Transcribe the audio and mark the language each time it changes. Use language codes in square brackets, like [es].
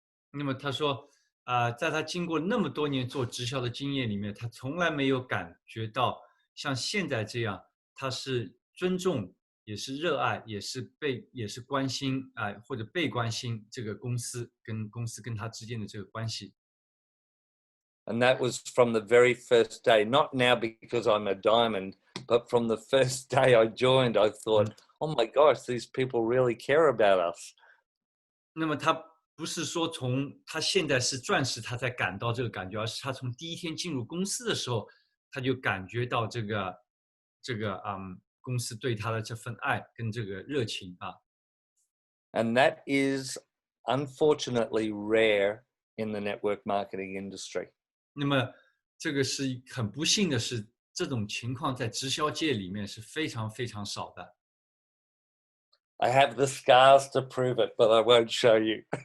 [zh] 那么他说，在他经过那么多年做直销的经验里面，他从来没有感觉到像现在这样，他是尊重，也是热爱，也是关心或者被关心这个公司跟他之间的这个关系。 [en] And that was from the very first day, not now because I'm a diamond, but from the first day I joined, I thought, oh my gosh, these people really care about us. [zh] 那么他不是说从他现在是钻石，他才感到这个感觉，而是他从第一天进入公司的时候，他就感觉到这个公司对他的这份爱跟这个热情啊。 [en] And that is unfortunately rare in the network marketing industry. [zh] 那么这个是很不幸的是，这种情况在直销界里面是非常非常少的。 [en] I have the scars to prove it, but I won't show you.